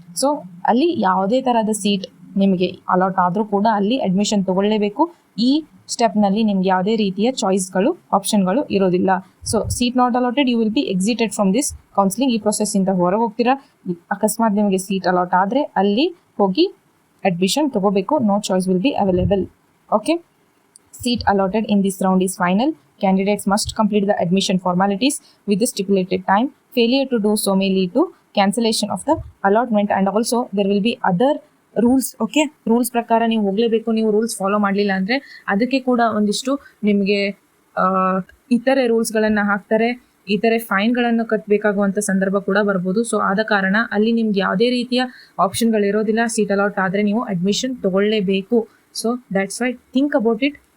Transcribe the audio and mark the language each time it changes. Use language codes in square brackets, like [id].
[kn] So ಅಲ್ಲಿ ಯಾವುದೇ ಥರದ ಸೀಟ್ ನಿಮಗೆ ಅಲಾಟ್ ಆದರೂ ಕೂಡ ಅಲ್ಲಿ ಅಡ್ಮಿಷನ್ ತೊಗೊಳ್ಳೇಬೇಕು. ಈ ಸ್ಟೆಪ್ನಲ್ಲಿ ನಿಮ್ಗೆ ಯಾವುದೇ ರೀತಿಯ ಚಾಯ್ಸ್ಗಳು, ಆಪ್ಷನ್ಗಳು ಇರೋದಿಲ್ಲ. [en] So seat not allotted, you will be excited from this counselling. [kn] ಈ ಪ್ರೊಸೆಸ್ಸಿಂದ ಹೊರಗೆ ಹೋಗ್ತೀರಾ. ಅಕಸ್ಮಾತ್ ನಿಮಗೆ ಸೀಟ್ ಅಲಾಟ್ ಆದರೆ ಅಲ್ಲಿ ಹೋಗಿ ಅಡ್ಮಿಷನ್ ತೊಗೋಬೇಕು. [en] No choice will be available. Okay, seat allotted in this round is final. Candidates must complete the admission formalities with the stipulated time. Failure to do so may lead to cancellation of the allotment, and also there will be other [kn] rules. Okay, rules ಪ್ರಕಾರ ನೀವು ಹೋಗಲೇಬೇಕು. ನೀವು rules follow ಮಾಡಲಿಲ್ಲ ಅಂದರೆ ಅದಕ್ಕೆ ಕೂಡ ಒಂದಿಷ್ಟು ನಿಮಗೆ ಇತರೆ ರೂಲ್ಸ್ಗಳನ್ನು ಹಾಕ್ತಾರೆ, ಇತರೆ ಫೈನ್ಗಳನ್ನು ಕಟ್ಟಬೇಕಾಗುವಂಥ ಸಂದರ್ಭ ಕೂಡ ಬರ್ಬೋದು. ಸೊ ಆದ ಕಾರಣ ಅಲ್ಲಿ ನಿಮ್ಗೆ ಯಾವುದೇ ರೀತಿಯ ಆಪ್ಷನ್ಗಳಿರೋದಿಲ್ಲ. ಸೀಟ್ ಅಲಾಟ್ ಆದರೆ ನೀವು admission ತೊಗೊಳ್ಳೇಬೇಕು. [en] So that's why think about it.